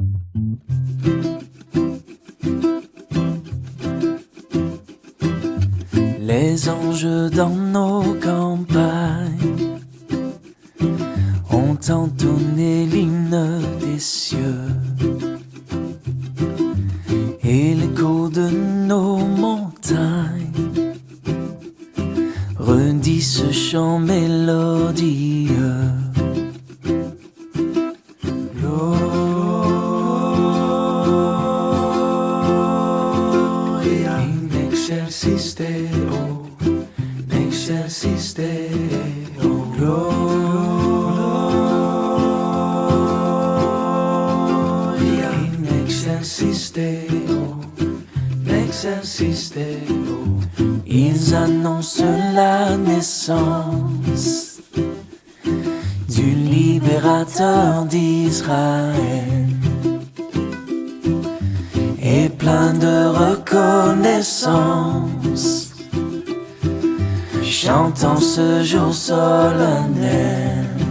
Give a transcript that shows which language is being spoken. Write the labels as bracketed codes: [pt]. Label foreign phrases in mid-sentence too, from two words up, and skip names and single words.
[fr] Les anges dans nos campagnes ont entonné l'hymne des cieux, et l'écho de nos montagnes redit ce chant mélodieux. [la] Gloria in excelsis Deo, in excelsis Deo, Gloria in excelsis Deo, in excelsis Deo. [fr] Ils annoncent la naissance du libérateur d'Israël, et plein de reconnaissance, chantant ce jour solennel.